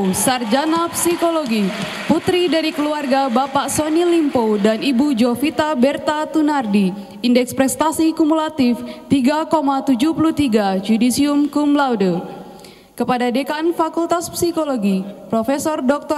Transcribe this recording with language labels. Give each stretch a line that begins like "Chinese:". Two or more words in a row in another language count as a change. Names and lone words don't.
Indonesian: Sarjana Psikologi, putri dari keluarga Bapak Sony Limpo dan Ibu Jovita Berta Tunardi, indeks prestasi kumulatif 3,73,
Latin: judisium cum laude.
Indonesian: Kepada Dekan Fakultas Psikologi, Profesor Dr.